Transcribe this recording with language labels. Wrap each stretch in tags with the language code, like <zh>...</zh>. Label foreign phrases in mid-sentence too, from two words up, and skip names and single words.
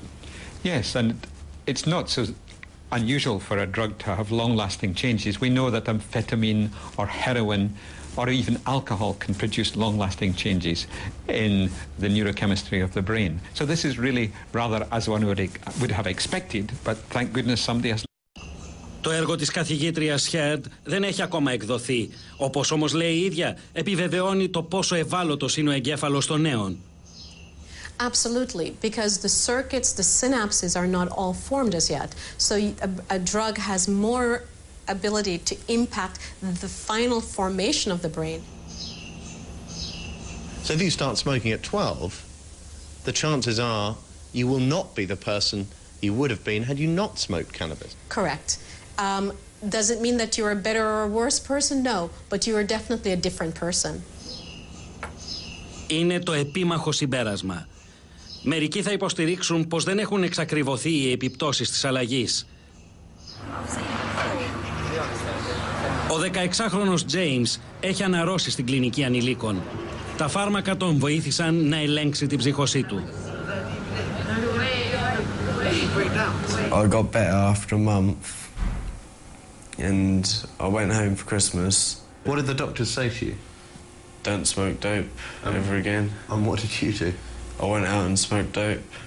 <en>Yes, and it's not so unusual for a drug to have long-lasting changes. We know that amphetamine or heroin or even alcohol can produce long-lasting changes in the neurochemistry of the brain. So this is really rather as one would have expected, but thank goodness somebody has.</en> <el>Το έργο της καθηγήτριας Heard δεν έχει ακόμα εκδοθεί. Όπως όμως λέει η ίδια, επιβεβαιώνει το πόσο ευάλωτος είναι ο εγκέφαλος των νέων.</el> <en>Absolutely, because the circuits, the synapses are not all formed as yet. So a drug has more ability to impact the final formation of the brain. So if you start smoking at 12, the chances are you will not be the person you would have been had you not smoked cannabis. Correct. Does it mean that you're a better or a worse person? No, but you are definitely a different person.</en> <el>Είναι το επίμαχο συμπέρασμα. Μερικοί θα υποστηρίξουν πως δεν έχουν εξακριβωθεί οι επιπτώσεις της αλλαγής. Ο 16χρονος James έχει αναρρώσει στην κλινική ανηλίκων. Τα φάρμακα τον βοήθησαν να ελέγξει την ψύχωσή του.</el> <en>I got better after a month and I went home for Christmas. What did the doctors say to you? Don't smoke dope ever again. And what did you do? I went out and smoked dope.</en>